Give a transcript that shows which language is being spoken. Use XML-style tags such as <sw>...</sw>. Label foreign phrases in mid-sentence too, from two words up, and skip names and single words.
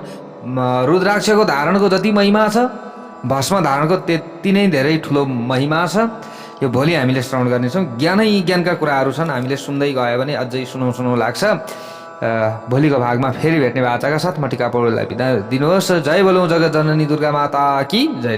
<ne>रुद्राक्षको धारणको जति महिमा छ भस्म धारणको त्यति नै धेरै ठुलो महिमा छ। यो भोलि हामीले श्रवण गर्नेछौँ। ज्ञानका कुराहरू छन्, हामीले सुन्दै गयो भने अझै सुनौ लाग्छ। भोलिको भागमा फेरि भेट्ने बाचाका साथ म टिका पौडेललाई बिदा दिनुहोस्। जय बोलौँ जगत जननी</ne> <hi>दुर्गा माता की जय।</hi>